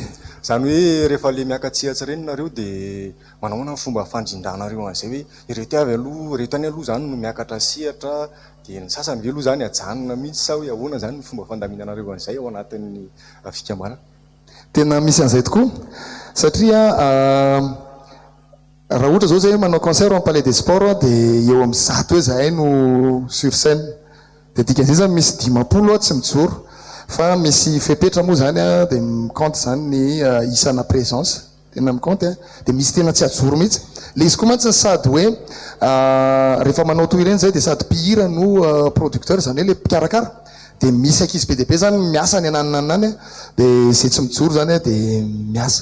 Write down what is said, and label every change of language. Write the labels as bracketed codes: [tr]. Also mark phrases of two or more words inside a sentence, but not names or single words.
[mg] Zany hoe rehefa le miakatsihatsy reny nareo dia manahoana fomba fandrindranareo an'izay hoe ireto avy aloha reto any aloha zany no miakatra sihatra dia ny sasany ve aloha zany ajanona mihitsy sa hoe ahoana zany ny fomba fandaminanareo an'izay ao anatin'ny fikambanana. Tena misy an'izay tokoa satria raha ohatra zao zay manao concert [fr] en palais des sports [mg] dia eo amin'ny 100 hoe zahay no [fr] sur scène [mg] dia dikan'izay zany misy 50 tsy mijoro fa misy fepetra moa zany dia mikompte zany ny isana présence tena mikompte dia misy tena tsy ajoro mihitsy le izy koa mantsy sady hoe rehefa manao toy ireny zay dia sady mpihira no producteur zany hoe le mpikarakara dia misy ankizy be dia be zany miasa ny anananany dia zay tsy mijoro zany dia miasa.